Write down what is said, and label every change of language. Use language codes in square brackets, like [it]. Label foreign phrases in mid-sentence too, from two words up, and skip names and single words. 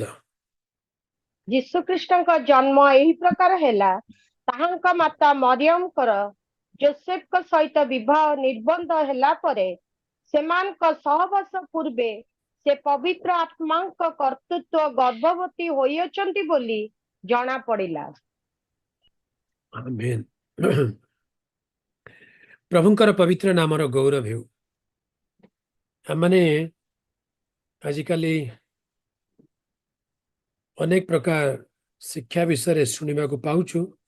[or] ଯୀଶୁଖ୍ରୀଷ୍ଟଙ୍କ ଜନ୍ମ ଏହି ପ୍ରକାର ହେଲା। ତାହାଙ୍କ ମାତା ମରିୟମଙ୍କର ଯୋସେଫଙ୍କ ସହିତ ବିବାହ ନିର୍ବନ୍ଧ ହେଲା ପରେ ସେମାନଙ୍କ ସହବାସ ପୂର୍ବେ ସେ ପବିତ୍ର ଆତ୍ମାଙ୍କ କର୍ତ୍ତୃତ୍ୱ ଗର୍ଭବତୀ ହୋଇଅଛନ୍ତି ବୋଲି ଜଣା ପଡ଼ିଲା। ଆମେନ୍। ପ୍ରଭୁଙ୍କର ପବିତ୍ର ନାମର ଗୌରବ ହେଉ। ଆମେ ଆଜିକାଲି ଅନେକ ପ୍ରକାର ଶିକ୍ଷା ବିଷୟ ଶୁଣି ପାଉଛୁ।